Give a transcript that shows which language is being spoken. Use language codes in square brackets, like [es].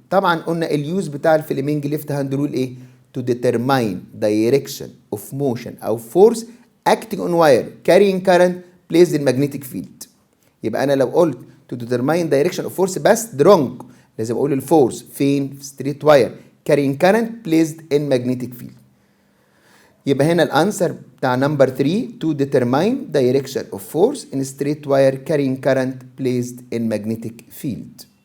[ar] طبعا قلنا اليوز بتاع الفليمنج ليفت هاند رول ايه؟ [en] to determine direction of motion او force acting on wire carrying current placed in magnetic field. [ar] يبقى انا لو قلت [en] to determine direction of force [ar] بس ده [en] wrong، [ar] لازم اقول الفورس فين؟ في [en] Straight wire carrying current placed in magnetic field. [ar] يبقى هنا الانسر بتاع نمبر 3 [en] to determine direction of force in straight wire carrying current placed in magnetic field.